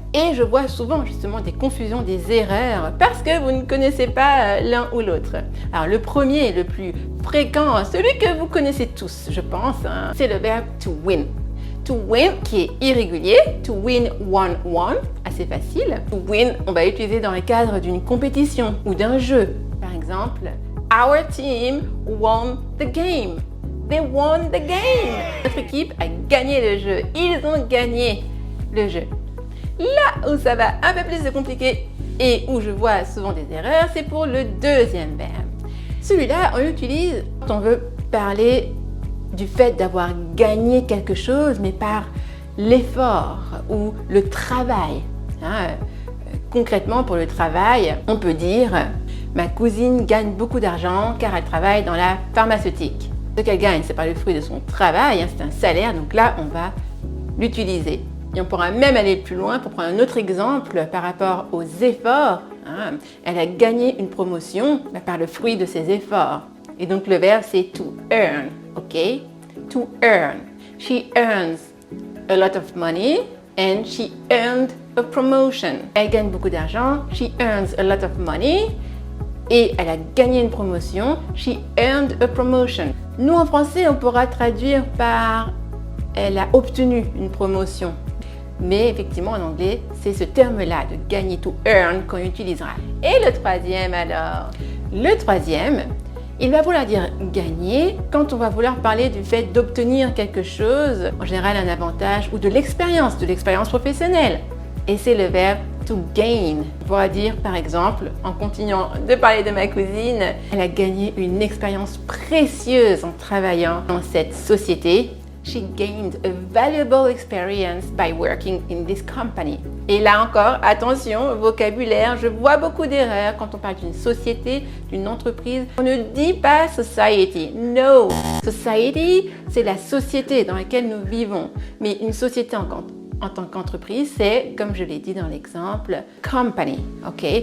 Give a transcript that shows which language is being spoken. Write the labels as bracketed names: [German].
[French] Et je vois souvent justement des confusions, des erreurs, parce que vous ne connaissez pas l'un ou l'autre. Alors le premier, le plus fréquent, celui que vous connaissez tous, je pense, c'est le verbe to win. To win, qui est irrégulier, to win 1-1, assez facile. To win, on va l'utiliser dans le cadre d'une compétition ou d'un jeu. Par exemple, [English] our team won the game. They won the game. [French] Notre équipe a gagné le jeu. Ils ont gagné le jeu. Là où ça va un peu plus se compliquer et où je vois souvent des erreurs, c'est pour le deuxième verbe. Celui-là, on l'utilise quand on veut parler du fait d'avoir gagné quelque chose, mais par l'effort ou le travail. Concrètement, pour le travail, on peut dire « Ma cousine gagne beaucoup d'argent car elle travaille dans la pharmaceutique ». Ce qu'elle gagne, ce n'est pas le fruit de son travail, c'est un salaire, donc là, on va l'utiliser. Et on pourra même aller plus loin pour prendre un autre exemple par rapport aux efforts. Elle a gagné une promotion par le fruit de ses efforts. Et donc, le verbe, c'est to earn, ok? To earn. [English] She earns a lot of money and she earned a promotion. [French] Elle gagne beaucoup d'argent. [English] She earns a lot of money. [French] Et elle a gagné une promotion. [English] She earned a promotion. [French] Nous, en français, on pourra traduire par « elle a obtenu une promotion ». Mais effectivement, en anglais, c'est ce terme-là, de gagner, to earn, qu'on utilisera. Et le troisième, alors? Le troisième, il va vouloir dire gagner quand on va vouloir parler du fait d'obtenir quelque chose, en général un avantage, ou de l'expérience professionnelle. Et c'est le verbe to gain. On pourra dire par exemple, en continuant de parler de ma cousine, elle a gagné une expérience précieuse en travaillant dans cette société. [English] She gained a valuable experience by working in this company. [French] Et là encore, attention, vocabulaire, je vois beaucoup d'erreurs quand on parle d'une société, d'une entreprise. On ne dit pas society, no. Society, c'est la société dans laquelle nous vivons. Mais une société en tant qu'entreprise, c'est, comme je l'ai dit dans l'exemple, company, ok?